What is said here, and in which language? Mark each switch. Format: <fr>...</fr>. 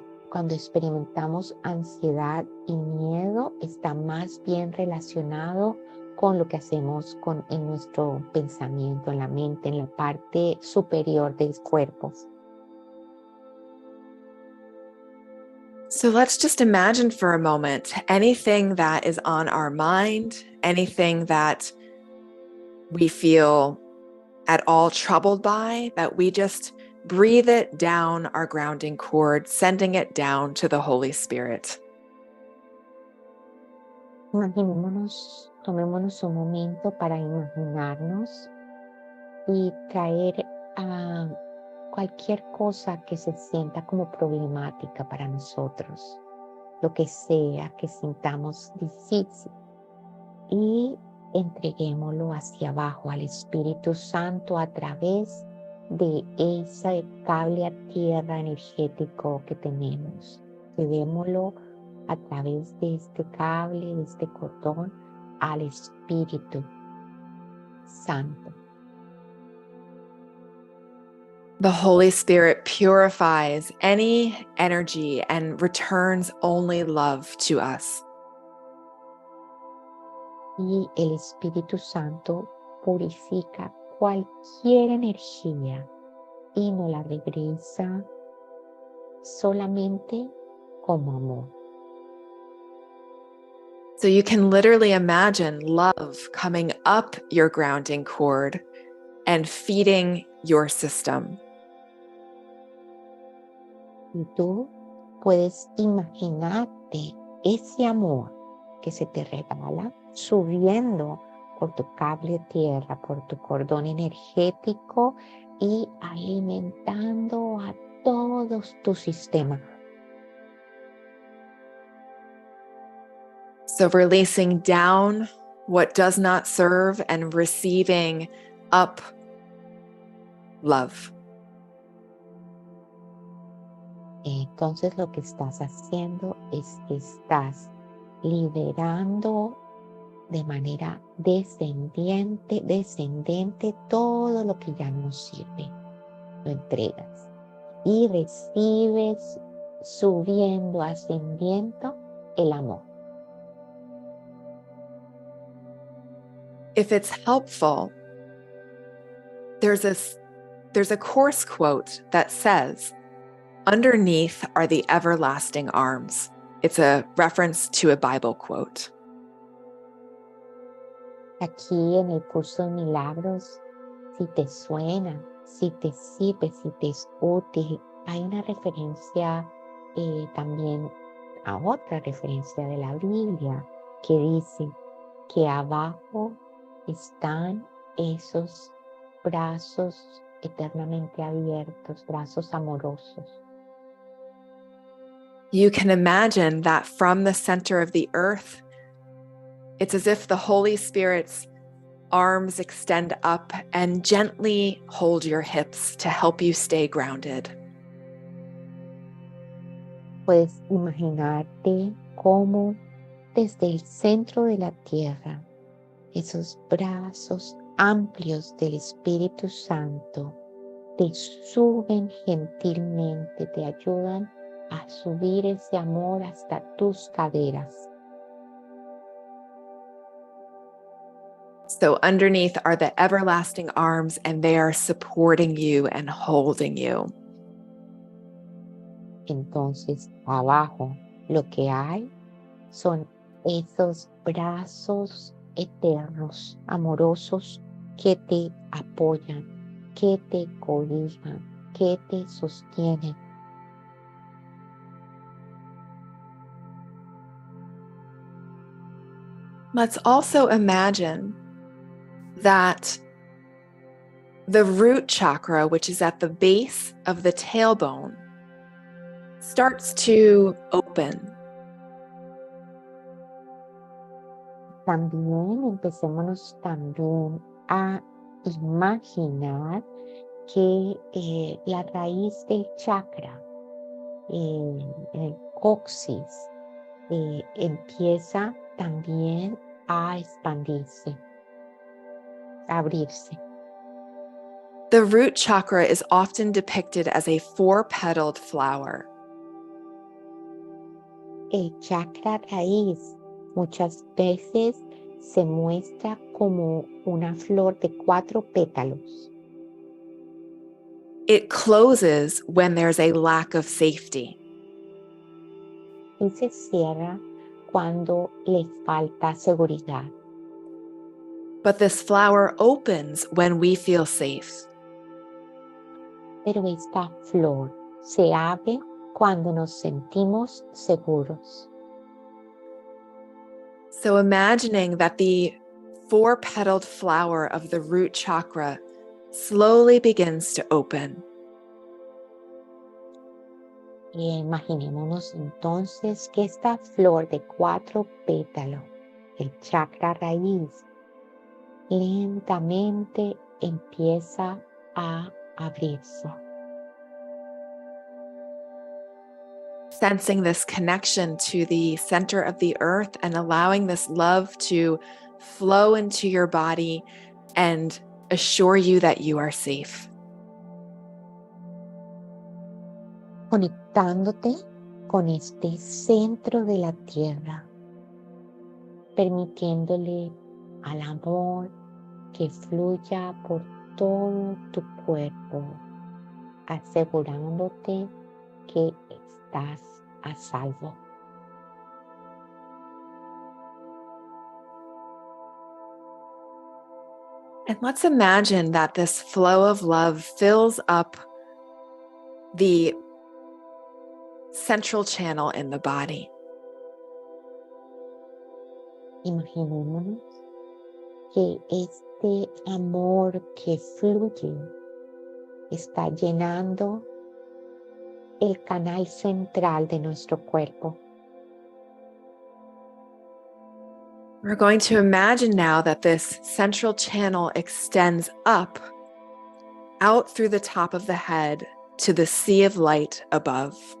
<es>cuando experimentamos ansiedad y miedo está más bien relacionado con lo que hacemos en nuestro pensamiento, en la mente, en la parte superior del cuerpo.</es> <en>So let's just imagine for a moment anything that is on our mind, anything that we feel at all troubled by, that we just breathe it down our grounding cord, sending it down to the Holy Spirit.</en> <es>Imaginémonos, tomémonos un momento para imaginarnos y traer a cualquier cosa que se sienta como problemática para nosotros, lo que sea que sintamos difícil, y entreguémoslo hacia abajo al Espíritu Santo a través de ese cable a tierra energético que tenemos. Llevémoslo a través de este cable, de este cordón, al Espíritu Santo.</es> <en>The Holy Spirit purifies any energy and returns only love to us.</en> <es>Y el Espíritu Santo purifica cualquier energía y nos la regresa solamente como amor.</es> <en>So you can literally imagine love coming up your grounding cord and feeding your system.</en> <es>Y tú puedes imaginarte ese amor que se te regala subiendo por tu cable tierra, por tu cordón energético y alimentando a todo tu sistema.</es> <en>So releasing down what does not serve and receiving up love.</en> <es>Entonces lo que estás haciendo es que estás liberando de manera descendente todo lo que ya no sirve. Lo entregas y recibes subiendo, ascendiendo el amor.</es> <en>If it's helpful, there's a course quote that says, "Underneath are the everlasting arms." It's a reference to a Bible quote.</en> <es>Aquí en el curso de milagros, si te suena, si te sirve, si te es útil, hay una referencia también a otra referencia de la Biblia que dice que abajo están esos brazos eternamente abiertos, brazos amorosos.</es> <en>You can imagine that from the center of the earth, it's as if the Holy Spirit's arms extend up and gently hold your hips to help you stay grounded.</en> <es>Puedes imaginarte cómo desde el centro de la tierra, esos brazos amplios del Espíritu Santo te suben gentilmente, te ayudan a subir ese amor hasta tus caderas.</es> <en>So underneath are the everlasting arms, and they are supporting you and holding you.</en> <es>Entonces, abajo lo que hay son esos brazos eternos, amorosos, que te apoyan, que te cobijan, que te sostienen.</es> <en>Let's also imagine that the root chakra, which is at the base of the tailbone, starts to open.</en> <es>También empecémonos también a imaginar que la raíz del chakra, el coxis, empieza también a expandirse, a abrirse.</es> <en>The root chakra is often depicted as a four-petaled flower.</en> <es>El chakra raíz muchas veces se muestra como una flor de 4 pétalos.</es> <en>It closes when there's a lack of safety.</en> <es>Y se cierra cuando le falta seguridad.</es> <en>But this flower opens when we feel safe.</en> <es>Pero esta flor se abre cuando nos sentimos seguros.</es> <en>So imagining that the four-petaled flower of the root chakra slowly begins to open.</en> <es>Y imaginémonos entonces que esta flor de 4 pétalos, el chakra raíz, lentamente empieza a abrirse.</es> <en>Sensing this connection to the center of the earth and allowing this love to flow into your body and assure you that you are safe.</en> <es>Conectándote con este centro de la tierra, permitiéndole al amor que fluya por todo tu cuerpo, asegurándote que estás a salvo.</es> <en>And let's imagine that this flow of love fills up the central channel in the body.</en> <es>Imaginémonos que este amor que fluye está llenando el canal central de nuestro cuerpo.</es> <en>We're going to imagine now that this central channel extends up, out through the top of the head to the sea of light above.</en>